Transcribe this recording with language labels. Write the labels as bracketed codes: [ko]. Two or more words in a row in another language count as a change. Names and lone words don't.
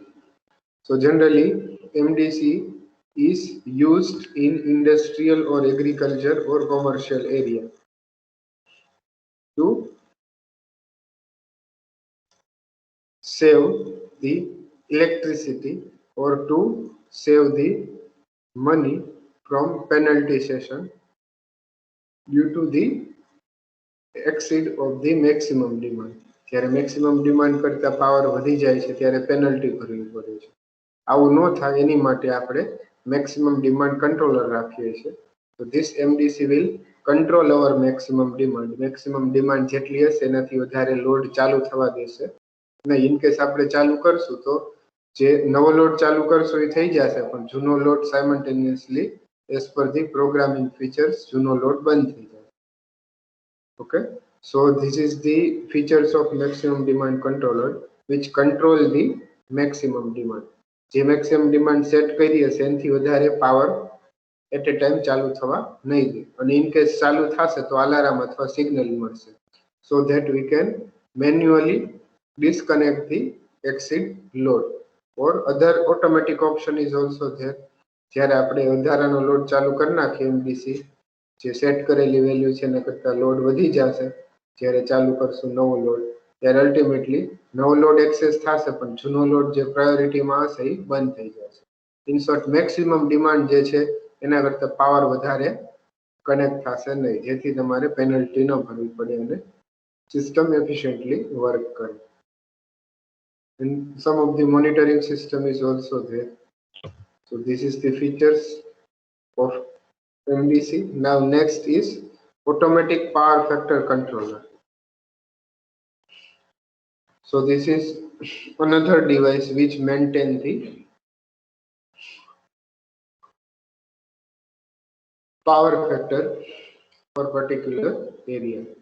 [en] So generally MDC is used in industrial or agriculture or commercial area to save the electricity or to save the money from penalty session due to the exceed of the maximum demand. [gu] જ્યારે [en] maximum demand [gu] કરતા પાવર વધી જાય છે ત્યારે પેનલ્ટી ભરવી પડે છે. આવું ન થાય એની માટે આપણે [en] maximum demand controller [gu] રાખીએ છીએ. [en] So this MDC will control our maximum demand. Maximum demand [gu] જેટલી હશે એનાથી વધારે લોડ ચાલુ થવા દેશે. અને [en] in case [gu] આપણે ચાલુ કરશું તો જે નવો લોડ ચાલુ કરશો એ થઈ જશે પણ જૂનો લોડ [en] simultaneously as per the programming features [gu] જૂનો લોડ બંધ થઈ જાય. [en] Okay, so this is the features of maximum demand controller which control the maximum demand. [gu] જે [en] maximum demand set [gu] કરી હશે એનાથી વધારે પાવર [en] at a time [gu] ચાલુ થવા નહીં દે અને [en] in case [gu] ચાલુ થશે તો અલાર્મ અથવા સિગ્નલ મળશે [en] so that we can manually disconnect the exceed load or other automatic option is also there. [gu] જ્યારે આપણે વધારાનો લોડ ચાલુ કરી નાખીએ MDC જે સેટ કરેલી વેલ્યુ છે એના કરતા લોડ વધી જશે જ્યારે ચાલુ કરશું નવો લોડ ત્યારે અલ્ટિમેટલી નવો લોડ એક્સેસ થશે પણ જૂનો લોડ જે પ્રાયોરિટીમાં હશે એ બંધ થઈ જશે. [en] in short maximum demand [gu] જે છે એના કરતા પાવર વધારે કનેક્ટ થશે નહીં જેથી તમારે પેનલ્ટી ન ભરવી પડે અને [en] system efficiently work [gu] કરે. [en] And some of the monitoring system is also there. So this is the features of MDC. Now next is automatic power factor controller. So this is another device which maintain the power factor for particular area.